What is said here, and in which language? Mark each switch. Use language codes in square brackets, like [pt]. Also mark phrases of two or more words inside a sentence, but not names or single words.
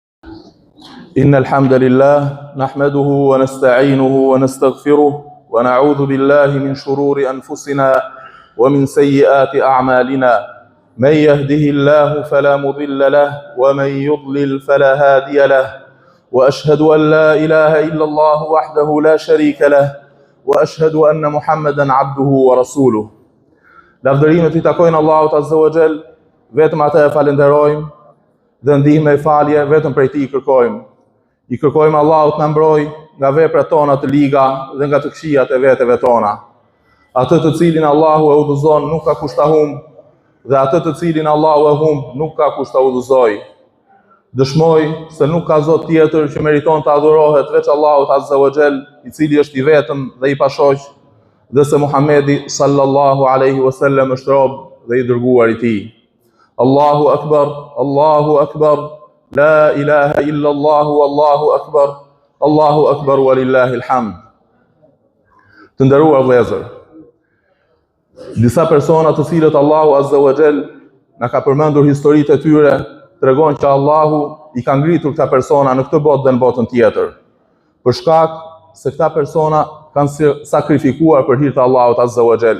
[ar] إن الحمد لله نحمده ونستعينه ونستغفره ونعوذ بالله من شرور أنفسنا ومن سيئات أعمالنا من يهده الله فلا مضل له ومن يضلل فلا هادي له وأشهد أن لا إله إلا الله وحده لا شريك له وأشهد أن محمدا عبده ورسوله. [sq] Lavdërimet I takojnë Allahut [ar] عز وجل, [sq] vetëm atë e falenderojmë dhe ndihmë e falje vetëm prej Tij kërkojmë. I kërkojmë Allahut na mbroj nga veprat tona të liga dhe nga të këqijat e veteve tona. Atë të cilin Allahu e udhëzon nuk ka kush ta humb, dhe atë të cilin Allahu e humb nuk ka kush ta udhëzoj. Dëshmoj se nuk ka Zot tjetër që meriton të adhurohet veç Allahut [ar] عز وجل, [sq] I cili është I vetëm dhe I pashoq, dhe se Muhamedi [ar] صلى الله عليه وسلم [sq] është rob dhe I dërguar I Tij. [ar] الله أكبر الله أكبر لا إله إلا الله الله أكبر ولله الحمد. [sq] Të nderuar vëllezër, disa persona të cilët Allahu [ar] عز وجل [sq] na ka përmendur historitë e tyre, tregon që Allahu I ka ngritur këta persona në këtë botë dhe në botën tjetër, për shkak se këta persona kanë sakrifikuar për hir të Allahut Azza wa Jall.